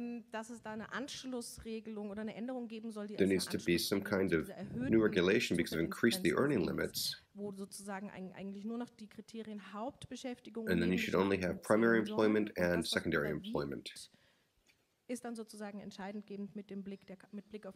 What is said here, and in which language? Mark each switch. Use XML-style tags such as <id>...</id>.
<de>Dass es da eine Anschlussregelung oder eine Änderung geben soll, die</de> <en>there needs to be some kind of new regulation because of increased the earning limits.</en> <de>Wo sozusagen eigentlich nur noch die Kriterien Hauptbeschäftigung</de> <en>and then you should only have primary employment and secondary employment.</en> <de>Ist dann sozusagen entscheidend mit Blick auf</de>